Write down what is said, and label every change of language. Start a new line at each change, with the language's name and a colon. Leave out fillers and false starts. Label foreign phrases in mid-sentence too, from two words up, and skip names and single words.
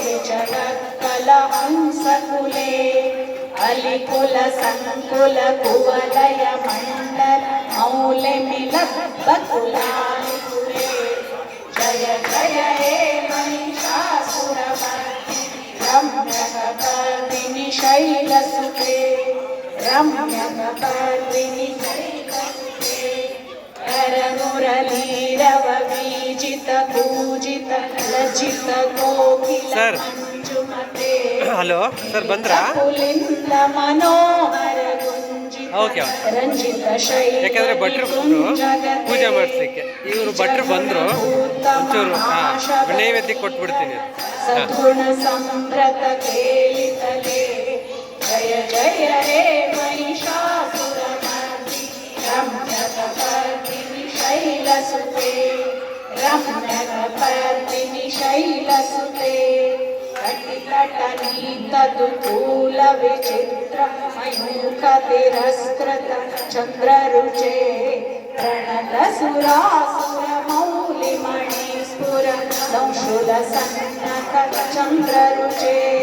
Sanskrit: जगत्कलहंसकुले अलिकुल संकुल कुवलय मण्डल मौलिमिलब्बकुलालिकुले जय जय हे महिषासुरमर्दिनि रम्यकपर्दिनि शैलसुते रम्यकपर्दिनि शैलसुते करमुरलीरव बीजित पूजित लज्जित कोकिल सर मंजुमते
Kannada: ಹಲೋ ಸರ್ ಬಂದ್ರಾ
Sanskrit: पुलिंद मनोहर गुंजित
Kannada: ಓಕೆ
Sanskrit: ರಂಜಿತ ಶೈಲ
Kannada: ಯಾಕಂದ್ರೆ ಭಟ್ರು ಪೂಜೆ ಮಾಡಿಸ್ಲಿಕ್ಕೆ ಇವರು ಭಟ್ರು ಬಂದರು ಒಂಚೂರು ನೈವೇದ್ಯ ಕೊಟ್ಬಿಡ್ತೀನಿ
Sanskrit: सद्गुण संभ्रत केलितले जय जय हे महिषासुरमर्दिनि रम्यकपर्दिनि शैलसुते रम्यकपर्दिनि शैलसुते कटिकटनीतदुकूल विचित्र मयूख तिरस्कृत चन्द्ररुचे प्रणत सुरासुर मौलिमणि स्फुर दंशुल सन्नत चन्द्ररुचे